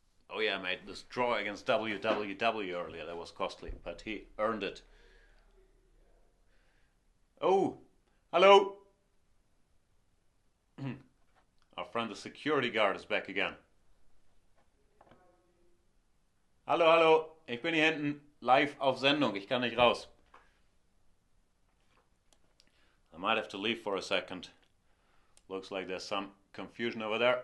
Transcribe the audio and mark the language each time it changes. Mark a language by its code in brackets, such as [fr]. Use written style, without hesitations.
[en] Oh yeah, mate, this draw against WWW earlier, that was costly, but he earned it. Oh, hello. Our friend the security guard is back again. [de] Hallo, hallo, ich bin hier hinten live auf Sendung, ich kann nicht raus. [en] I might have to leave for a second. Looks like there's some confusion over there.